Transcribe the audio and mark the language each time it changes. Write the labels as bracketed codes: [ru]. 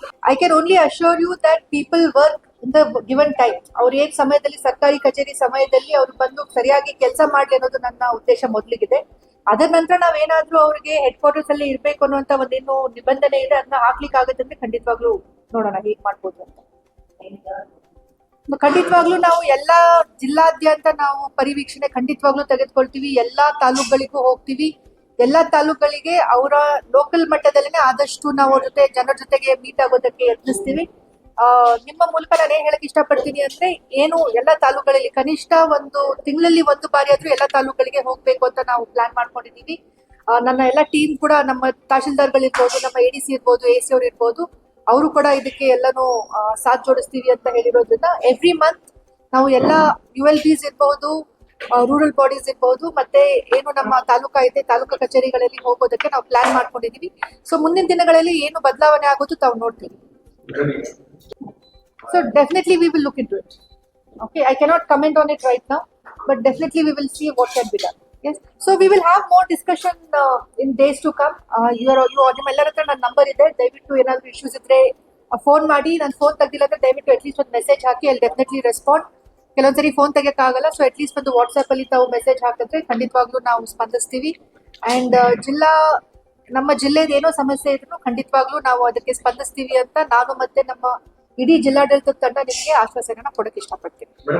[en] I can only assure you that people work in the given time. [kn] ಅವ್ರು ಏನ್ ಸಮಯದಲ್ಲಿ ಸರ್ಕಾರಿ ಕಚೇರಿ ಸಮಯದಲ್ಲಿ ಅವ್ರು ಬಂದು ಸರಿಯಾಗಿ ಕೆಲಸ ಮಾಡ್ಲಿ ಅನ್ನೋದು ನನ್ನ ಉದ್ದೇಶ ಮೊದಲಿಗಿದೆ. ಅದರ ನಂತರ ನಾವೇನಾದ್ರೂ ಅವ್ರಿಗೆ ಹೆಡ್ ಕ್ವಾರ್ಟರ್ಸ್ ಅಲ್ಲಿ ಇರ್ಬೇಕು ಅನ್ನುವಂತ ಒಂದೇನು ನಿಬಂಧನೆ ಇದೆ ಅದನ್ನ ಹಾಕ್ಲಿಕ್ಕೆ ಆಗುತ್ತೆ ಅಂದ್ರೆ ಖಂಡಿತವಾಗ್ಲೂ ನೋಡೋಣ ಹೇಗ್ ಮಾಡ್ಬೋದು ಅಂತ. ಖಂಡಿತವಾಗ್ಲೂ ನಾವು ಎಲ್ಲಾ ಜಿಲ್ಲಾದ್ಯಂತ ನಾವು ಪರಿವೀಕ್ಷಣೆ ಖಂಡಿತವಾಗ್ಲೂ ತೆಗೆದುಕೊಳ್ತೀವಿ. ಎಲ್ಲಾ ತಾಲೂಕುಗಳಿಗೂ ಹೋಗ್ತೀವಿ. ಎಲ್ಲಾ ತಾಲೂಕುಗಳಿಗೆ ಅವರ ಲೋಕಲ್ ಮಟ್ಟದಲ್ಲಿನೇ ಆದಷ್ಟು ನಾವು ಅವ್ರ ಜೊತೆ ಜನರ ಜೊತೆಗೆ ಮೀಟ್ ಆಗೋದಕ್ಕೆ ಯತ್ನಿಸ್ತೀವಿ. ನಿಮ್ಮ ಮೂಲಕ ನಾನು ಏನ್ ಹೇಳಕ್ ಇಷ್ಟಪಡ್ತೀನಿ ಅಂದ್ರೆ, ಏನು ಎಲ್ಲಾ ತಾಲೂಕುಗಳಲ್ಲಿ ಕನಿಷ್ಠ ಒಂದು ತಿಂಗಳಲ್ಲಿ ಒಂದು ಬಾರಿ ಆದ್ರೂ ಎಲ್ಲಾ ತಾಲೂಕುಗಳಿಗೆ ಹೋಗ್ಬೇಕು ಅಂತ ನಾವು ಪ್ಲಾನ್ ಮಾಡ್ಕೊಂಡಿದೀವಿ. ನನ್ನ ಎಲ್ಲ ಟೀಮ್ ಕೂಡ, ನಮ್ಮ ತಹಶೀಲ್ದಾರ್ಗಳಿರ್ಬೋದು, ನಮ್ಮ ADC ಇರ್ಬೋದು, AC ಅವ್ರು ಇರ್ಬೋದು, ಅವರು ಕೂಡ ಇದಕ್ಕೆ ಎಲ್ಲಾನು ಸಾಥ್ ಜೋಡಿಸ್ತೀವಿ ಅಂತ ಹೇಳಿರೋದ್ರಿಂದ ಎವ್ರಿ ಮಂತ್ ನಾವು ಎಲ್ಲ ULBs ಇರ್ಬೋದು, ರೂರಲ್ ಬಾಡೀಸ್ ಇರ್ಬೋದು, ಮತ್ತೆ ಏನು ನಮ್ಮ ತಾಲೂಕಾ ಇದೆ ತಾಲೂಕಾ ಕಚೇರಿಗಳಲ್ಲಿ ಹೋಗೋದಕ್ಕೆ ನಾವು ಪ್ಲಾನ್ ಮಾಡ್ಕೊಂಡಿದೀವಿ. ಸೊ ಮುಂದಿನ ದಿನಗಳಲ್ಲಿ ಏನು ಬದಲಾವಣೆ ಆಗೋದು ತಾವು ನೋಡ್ತೀವಿ. [en] So definitely we will look into it. Okay, I cannot comment on it right now, but definitely we will see what can be done. Yes, so we will have more discussion in days to come. [kn] You ನಿಮ್ಮೆಲ್ಲರ ಹತ್ರ ನನ್ನ number ಇದೆ, ದಯವಿಟ್ಟು ಏನಾದ್ರು issues ಇದ್ರೆ phone ಮಾಡಿ. ನಾನು phone ತೆಗ್ದಿಲ್ಲ ಅಂದ್ರೆ ದಯವಿಟ್ಟು ಅಟ್ಲೀಸ್ಟ್ ಒಂದು ಮೆಸೇಜ್ ಹಾಕಿ, ಅಲ್ಲಿ definitely respond. ಕೆಲವೊಂದ್ಸರಿ phone ತೆಗಿಯಕ್ಕಾಗಲ್ಲ, so at least ಒಂದು ವಾಟ್ಸ್ಆಪ್ ಅಲ್ಲಿ ತಾವು ಮೆಸೇಜ್ ಹಾಕಿದ್ರೆ ಖಂಡಿತವಾಗ್ಲೂ ನಾವು ಸ್ಪಂದಿಸ್ತೀವಿ. ಅಂಡ್ ನಮ್ಮ ಜಿಲ್ಲೆದ ಏನೋ ಸಮಸ್ಯೆ ಇದ್ರು ಖಂಡಿತವಾಗ್ಲೂ ನಾವು ಅದಕ್ಕೆ ಸ್ಪಂದಿಸ್ತೀವಿ ಅಂತ ನಾನು ಮತ್ತೆ ನಮ್ಮ ಇಡೀ ಜಿಲ್ಲಾಡಳಿತದ ತಂಡ ನಿಮಗೆ ಆಶ್ವಾಸನೆಯನ್ನ ಕೊಡಕ್ಕೆ ಇಷ್ಟಪಡ್ತೀನಿ.